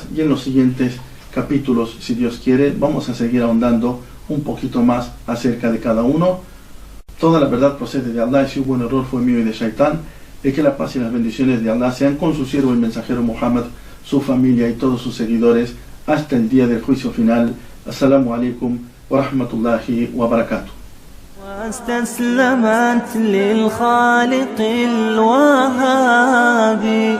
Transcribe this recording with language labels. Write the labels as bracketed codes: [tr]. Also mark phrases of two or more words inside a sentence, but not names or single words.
[es] Y en los siguientes capítulos, si Dios quiere, vamos a seguir ahondando un poquito más acerca de cada uno. Toda la verdad procede de Allah, y si hubo un error fue mío y de Shaitán. Y que la paz y las bendiciones de Allah sean con su siervo el mensajero Muhammad, su familia y todos sus seguidores hasta el día del juicio final. [ar] السلام عليكم ورحمة الله وبركاته. واستسلمت للخالق الوهاب.